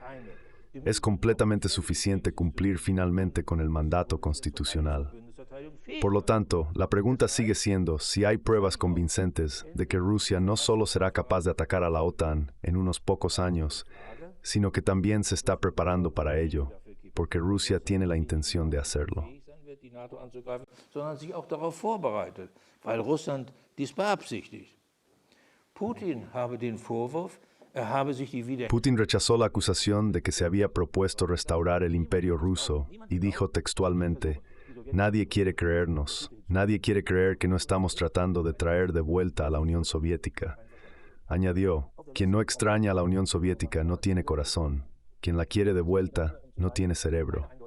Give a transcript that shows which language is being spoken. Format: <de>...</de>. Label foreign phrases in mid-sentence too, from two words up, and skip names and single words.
<es>Es completamente suficiente cumplir finalmente con el mandato constitucional.</es> <de>Bundesverteidigung fehlt.</de> <es>Por lo tanto, la pregunta sigue siendo si hay pruebas convincentes de que Rusia no solo será capaz de atacar a la OTAN en unos pocos años, sino que también se está preparando para ello, porque Rusia tiene la intención de hacerlo.</es> <de>Fähig sein wird, die NATO anzugreifen, sondern sich auch darauf vorbereitet, weil Russland dies beabsichtigt. Putin habe den Vorwurf, er habe sich die</de> <es>Putin rechazó la acusación de que se había propuesto restaurar el imperio ruso y dijo textualmente: "Nadie quiere creernos, nadie quiere creer que no estamos tratando de traer de vuelta a la Unión Soviética". Añadió: "Quien no extraña a la Unión Soviética no tiene corazón, quien la quiere de vuelta no tiene cerebro".</es>